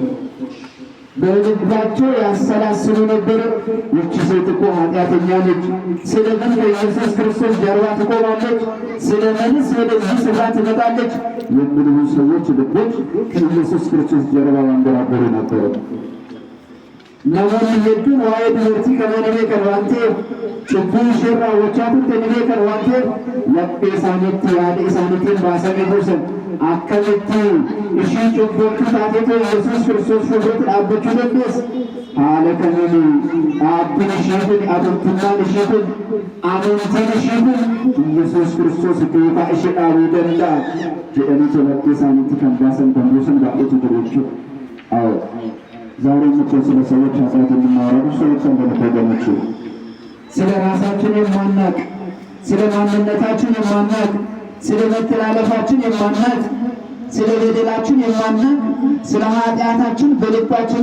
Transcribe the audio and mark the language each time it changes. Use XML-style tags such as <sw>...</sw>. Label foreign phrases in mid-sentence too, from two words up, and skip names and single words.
<am>በልባቸው ያሰላስሉ ነበር። ይህች ሴት እኮ ኃጢአተኛ ነች፣ ስለምን ከኢየሱስ ክርስቶስ ጀርባ ትቆማለች? ስለምንስ ወደዚህ ስፍራ ትመጣለች? የሚሉ ሰዎች ልቦች ከኢየሱስ ክርስቶስ ጀርባ ያንጎራጎሩ ነበር።</am> <om>namoonni hedduun waa'ee dubartii kana ni beekan waan ta'eef cubbuu ishee raawwachaa turte ni beekan waan ta'eef laphee isaaniitti yaada isaaniitiin baasanii buusan akkamitti ishii cubboottuu taateetoo Yesuus Kiristoos fuulduratti dhaabbachuu dandeessa? haala kamiin dhaabbiin ishee kun amantummaan ishee kun amantiin ishee kun Yesuus Kiristoos duukaa ishee dhaabuu danda'a jedhanii laphee isaaniitti kan baasan kan buusan baay'eetu jiru jechuudha.</om> <am>ዛሬ ስለ ሰዎች ኃጢአት የምናወራው ሰዎች እንደተገኘች ስለ ራሳችን የማናቅ ስለ ማንነታችን የማናቅ ስለ መተላለፋችን የማናቅ ስለ በደላችን የማናቅ ስለ ኃጢአታችን በልባችን</am>